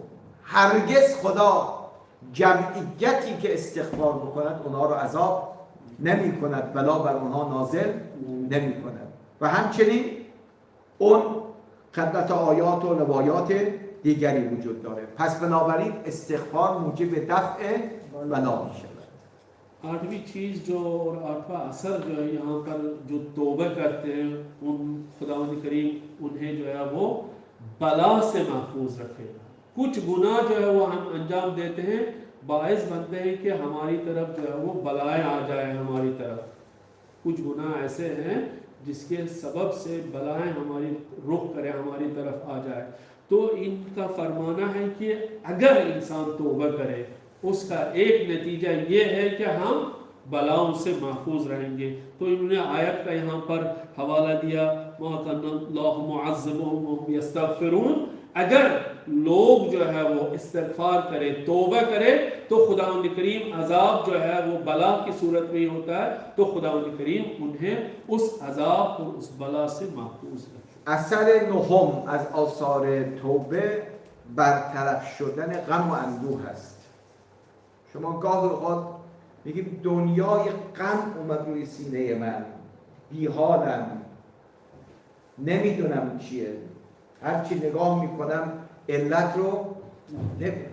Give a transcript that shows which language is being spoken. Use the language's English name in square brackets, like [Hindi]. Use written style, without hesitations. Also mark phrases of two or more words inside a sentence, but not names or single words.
[Persian] هرگز خدا جمعیتی که استغفار بکند اونها رو عذاب نمی کند، بلا بر اونها نازل نمی کند. و همچنین اون خدمت آیات و روایات دیگری وجود داره. پس بنابراین استغفار موجب دفع بلا می شود. [Urdu] آٹھویں چیز جو اور آٹھواں اثر جو ہے یہاں پر جو توبہ کرتے ہیں ان خداوند کریم انہیں جو ہے وہ بلا سے محفوظ رکھے گا. کچھ گناہ جو ہے وہ ہم انجام دیتے ہیں، باعث بنتے ہیں کہ ہماری طرف جو ہے وہ بلائیں آ جائے ہماری طرف. کچھ گناہ ایسے ہیں جس کے سبب سے بلائیں ہماری رخ کریں، ہماری طرف آ جائے. تو ان کا فرمانا ہے کہ اگر انسان توبہ کرے اس کا ایک نتیجہ یہ ہے کہ ہم بلاؤں سے محفوظ رہیں گے. تو انہوں نے آیت کا یہاں پر حوالہ دیا [Arabic] ما كان الله معذبهم وهم يستغفرون. [Urdu] اگر لوگ جو ہے وہ استغفار کرے، توبہ کرے، تو خداوند کریم عذاب جو ہے وہ بلا کی صورت میں ہی ہوتا ہے، تو خداوند کریم انہیں اس عذاب اور اس بلا سے محفوظ رکھے. [Persian] اثر نهم از آثار توبه برطرف شدن غم و اندوه است. شما گاه اوقات میگیم دنیای غم اومد روی سینه من، بیحالم، نمیدونم چیه، هرچی نگاه میکنم علت رو نمیدونم.